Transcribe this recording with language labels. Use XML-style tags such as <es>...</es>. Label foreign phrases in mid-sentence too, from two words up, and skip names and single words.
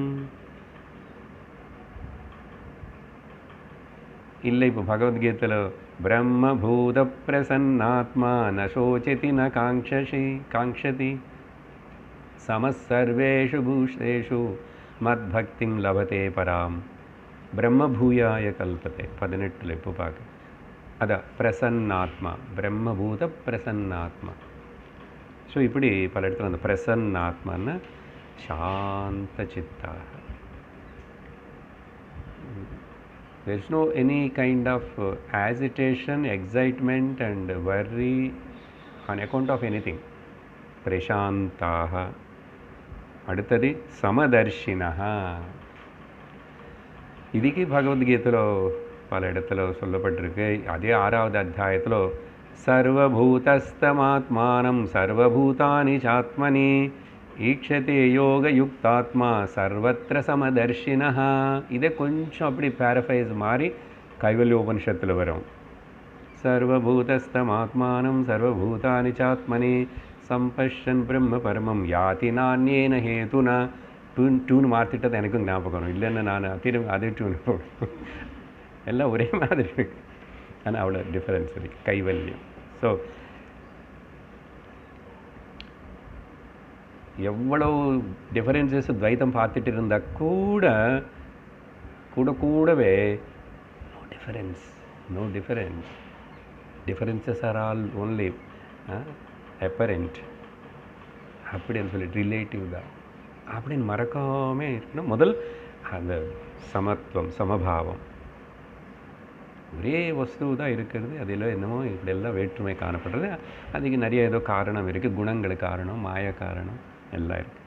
<ta>இல்லை, இப்போ பகவத்கீதையில்</ta> <sa>ब्रह्मभूत प्रसन्नात्मा न शोचति न काङ्क्षति समसर्वेषु भूषेषु मद्भक्तिं लभते पराम् ब्रह्मभूयाय कल्पते.</sa> <ta>18 இப்போ பார்க்க அதான் பிரசன்னாத்மா,</ta> <sa>ब्रह्मभूत प्रसन्नात्मा.</sa> <ta>ஸோ இப்படி பல இடத்துல அந்த பிரசன்னாத்மான்னு சாந்த சித்தாக.</ta> <en>There is no any kind of agitation, excitement and worry on account of anything.</en> <ta>பிரசாந்தாக. அடுத்தது சமதர்ஷினஹ. இதுக்கு பகவத்கீதையில் பல இடத்துல சொல்லப்பட்டிருக்கு. அதே 6வது அத்தியாயத்தில்</ta> <sa>सर्वभूतस्थमात्मानं सर्वभूतानि चात्मनि ईक्षते योगयुक्तात्मा सर्वत्र समदर्शिनः.</sa> <ta>இதை கொஞ்சம் அப்படி பேரஃபைஸ் மாதிரி கைவல்யோபனிஷத்தில் வரும்.</ta> <sa>सर्वभूतस्थमात्मानं सर्वभूतानि चात्मनि संपश्यन् ब्रह्म परमं याति नान्येन हेतुना ट्यून</sa> <ta>மாற்றிட்டது எனக்கும் ஞாபகம் வரும். இல்லைன்னா நான் திரும்ப அதே டியூன் போடுவேன். எல்லாம் ஒரே மாதிரி இருக்கு, ஆனால் அவ்வளோ டிஃபரன்ஸ் இருக்கு. கைவல்யம். ஸோ எவ்வளோ டிஃபரன்சஸ் துவைத்தம் பார்த்துட்டு இருந்தால் கூடவே</ta> <en>no difference. Differences are all only apparent.</en> <ta>அப்படின்னு சொல்லிட்டு ரிலேட்டிவ் தான் அப்படின்னு மறக்காமே இருக்கணும். முதல் அந்த சமத்துவம், சமபாவம், ஒரே வஸ்து தான் இருக்கிறது. அதில் என்னமோ இப்படியெல்லாம் வேற்றுமை காணப்படுறது. அதுக்கு நிறைய ஏதோ காரணம் இருக்குது, குணங்கள் காரணம், மாய காரணம் எல்லாம் இருக்குது.</ta>